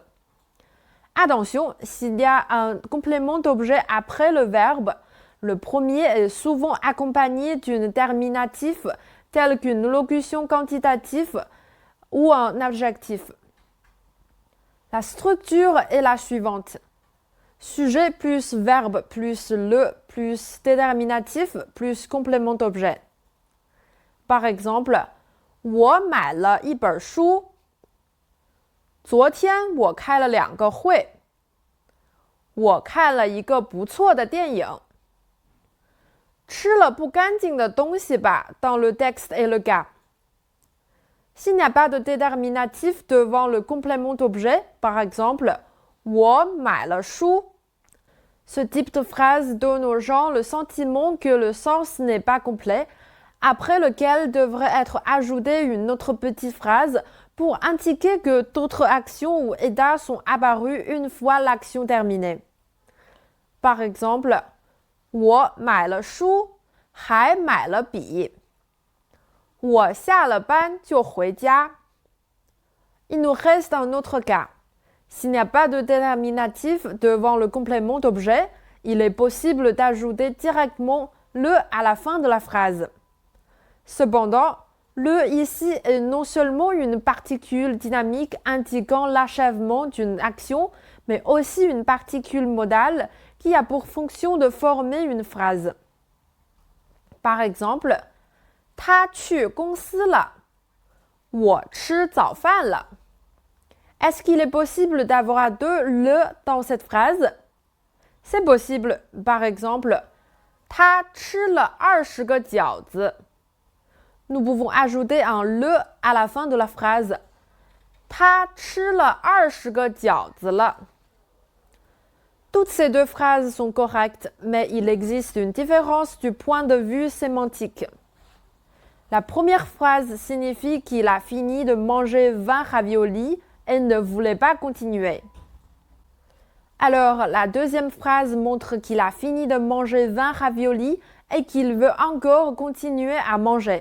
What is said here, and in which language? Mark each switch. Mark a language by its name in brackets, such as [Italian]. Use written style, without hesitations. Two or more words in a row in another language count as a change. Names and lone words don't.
[French] Attention, s'il y a un complément d'objet après le verbe, le premier est souvent accompagné d'un terminatif tel qu'une locution quantitative ou un adjectif. La structure est la suivante. Sujet plus verbe plus le plus déterminatif plus complément d'objet. Par exemple, [Chinese] 我买了一本书。昨天我开了2个会。我看了一个不错的电影。吃了不干净的东西吧 [French] dans le texte et le cas. S'il n'y a pas de déterminatif devant le complément d'objet, par exemple, [Chinese] 我买了书. [French] Ce type de phrase donne aux gens le sentiment que le sens n'est pas complet, après lequel devrait être ajoutée une autre petite phrase pour indiquer que d'autres actions ou états sont apparus une fois l'action terminée. Par exemple, [Chinese] 我买了书，还买了笔。我下了班就回家。 [French] Il nous reste un autre cas. S'il n'y a pas de déterminatif devant le complément d'objet, il est possible d'ajouter directement le à la fin de la phrase. Cependant, le ici est non seulement une particule dynamique indiquant l'achèvement d'une action, mais aussi une particule modale qui a pour fonction de former une phrase. Par exemple, [Chinese] 他去公司了，我吃早饭了。 [French] Est-ce qu'il est possible d'avoir deux le dans cette phrase? C'est possible. Par exemple, [Chinese] 他吃了20个饺子。 [French] Nous pouvons ajouter un le à la fin de la phrase. [Chinese] 他吃了20个饺子了。 [French] Toutes ces deux phrases sont correctes, mais il existe une différence du point de vue sémantique. La première phrase signifie qu'il a fini de manger 20 raviolis et ne voulait pas continuer. Alors, la deuxième phrase montre qu'il a fini de manger 20 raviolis et qu'il veut encore continuer à manger.